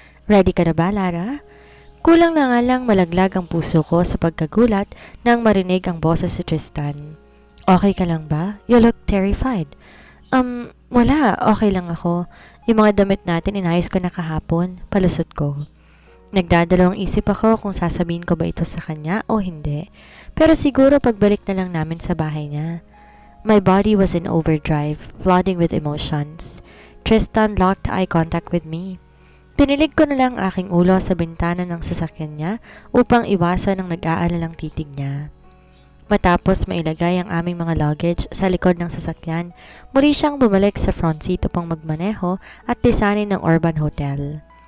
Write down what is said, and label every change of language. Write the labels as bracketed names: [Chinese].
[Filipino] Ready ka na ba, Lara? Kulang na nga lang malaglag ang puso ko sa pagkagulat nang marinig ang boses si Tristan. Okay ka lang ba? [English] You look terrified. [Filipino] Wala. Okay lang ako. Yung mga damit natin inayos ko na kahapon. Palusot ko. Nagdadalawang isip ako kung sasabihin ko ba ito sa kanya o hindi. Pero siguro pagbalik na lang namin sa bahay niya. [English] My body was in overdrive, flooding with emotions. Tristan locked eye contact with me. [Filipino] Pinilig ko na lang aking ulo sa bintana ng sasakyan niya upang iwasan ang nag-aalalang titig niya. Matapos mailagay ang aming mga luggage sa likod ng sasakyan, muli siyang bumalik sa front seat upang magmaneho at lisanin ng Urban Hotel.